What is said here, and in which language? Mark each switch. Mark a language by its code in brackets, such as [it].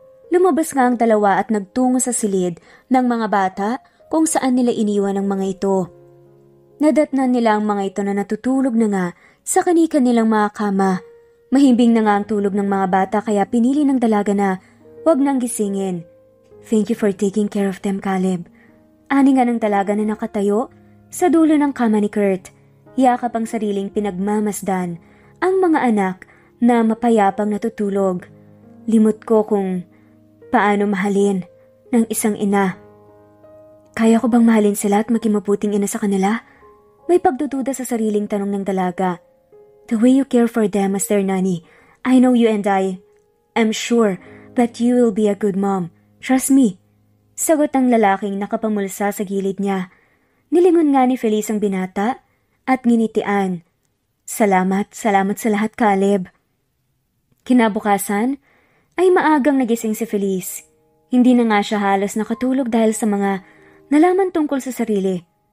[tl] Lumabas nga ang dalawa at nagtungo sa silid ng mga bata kung saan nila iniwan ang mga ito. Nadatnan nila ang mga ito na natutulog na nga sa kani-kanilang mga kama. Mahimbing na nga ang tulog ng mga bata kaya pinili ng dalaga na huwag nang gisingin. [en] Thank you for taking care of them, Caleb. [tl] Ani nga ng dalaga na nakatayo sa dulo ng kama ni Kurt. Yakap ang sariling pinagmamasdan ang mga anak na mapayapang natutulog. Limot ko kung paano mahalin ng isang ina. Kaya ko bang mahalin sila at maging mabuting ina sa kanila? May pagdududa sa sariling tanong ng dalaga. [en] The way you care for them as their nanny, I know you and I am sure that you will be a good mom. Trust me. [tl] Sagot ng lalaking nakapamulsa sa gilid niya. Nilingon nga ni Feliz ang binata at nginitian. Salamat sa lahat, Caleb. Kinabukasan ay maagang nagising si Feliz. Hindi na nga siya halos nakatulog dahil sa mga nalaman tungkol sa sarili.